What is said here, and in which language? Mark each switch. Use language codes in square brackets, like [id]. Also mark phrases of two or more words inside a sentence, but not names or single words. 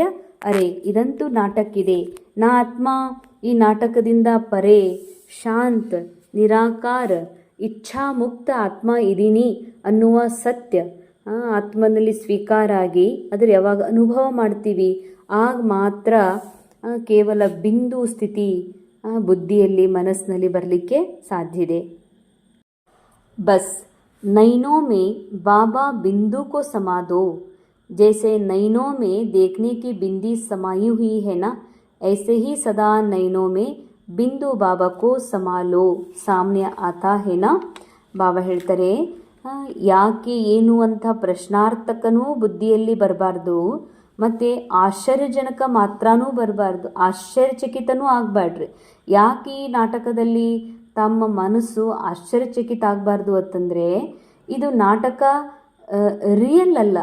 [kn] ಅರೆ ಇದಂತೂ ನಾಟಕ ಇದೆ, ನಾ ಆತ್ಮ ಈ ನಾಟಕದಿಂದ ಪರೇ ಶಾಂತ ನಿರಾಕಾರ ಇಚ್ಛಾ ಮುಕ್ತ ಆತ್ಮ ಇದೀನಿ ಅನ್ನುವ ಸತ್ಯ ಆತ್ಮನಲ್ಲಿ ಸ್ವೀಕಾರ ಆಗಿ ಅದರ ಯಾವಾಗ ಅನುಭವ ಮಾಡ್ತೀವಿ, ಆಗ ಮಾತ್ರ ಕೇವಲ ಬಿಂದು ಸ್ಥಿತಿ ಬುದ್ಧಿಯಲ್ಲಿ ಮನಸ್ಸಿನಲ್ಲಿ ಬರಲಿಕ್ಕೆ ಸಾಧ್ಯ ಇದೆ. [hi] ಬಸ್ नैनों में बाबा बिंदु को समा दो, जैसे नैनों में देखने की बिंदी समाई हुई है ना, ऐसे ही सदा नैनों में बिंदु बाबा को समा लो, सामने आता है ना. [kn] ಬಾಬಾ ಹೇಳ್ತಾರೆ, ಯಾಕೆ ಏನು ಅಂತ ಪ್ರಶ್ನಾರ್ಥಕನೂ ಬುದ್ಧಿಯಲ್ಲಿ ಬರಬಾರ್ದು, ಮತ್ತು ಆಶ್ಚರ್ಯಜನಕ ಮಾತ್ರನೂ ಬರಬಾರ್ದು, ಆಶ್ಚರ್ಯಚಕಿತನೂ ಆಗಬಾರ್ದ್ರಿ. ಯಾಕೆ ಈ ನಾಟಕದಲ್ಲಿ ತಮ್ಮ ಮನಸ್ಸು ಆಶ್ಚರ್ಯಚಕಿತ ಆಗಬಾರ್ದು ಅಂತಂದರೆ, ಇದು ನಾಟಕ ರಿಯಲ್ ಅಲ್ಲ.